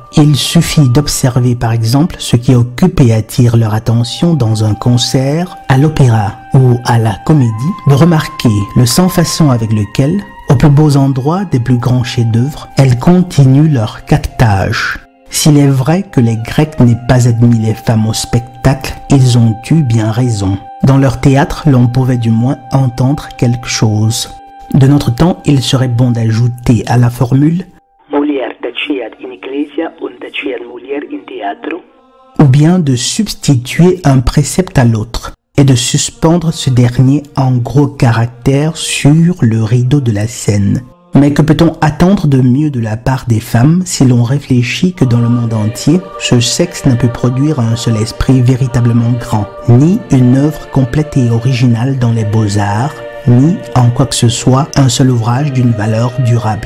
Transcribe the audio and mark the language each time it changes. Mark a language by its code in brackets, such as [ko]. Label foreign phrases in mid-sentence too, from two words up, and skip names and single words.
[fr] Il suffit d'observer par exemple ce qui occupe et attire leur attention dans un concert, à l'opéra ou à la comédie, de remarquer le sans-façon avec lequel, Aux plus beaux endroits des plus grands chefs-d'œuvre, elles continuent leur caquetage. S'il est vrai que les Grecs n'aient pas admis les femmes au spectacle, ils ont eu bien raison. Dans leur théâtre, l'on pouvait du moins entendre quelque chose. De notre temps, il serait bon d'ajouter à la formule [la] Mulier taceat in ecclesia und taceat mulier in teatro, [fr] ou bien de substituer un précepte à l'autre et de suspendre ce dernier en gros caractères sur le rideau de la scène. Mais que peut-on attendre de mieux de la part des femmes si l'on réfléchit que dans le monde entier, ce sexe n'a pu produire un seul esprit véritablement grand, ni une œuvre complète et originale dans les beaux-arts, ni en quoi que ce soit un seul ouvrage d'une valeur durable.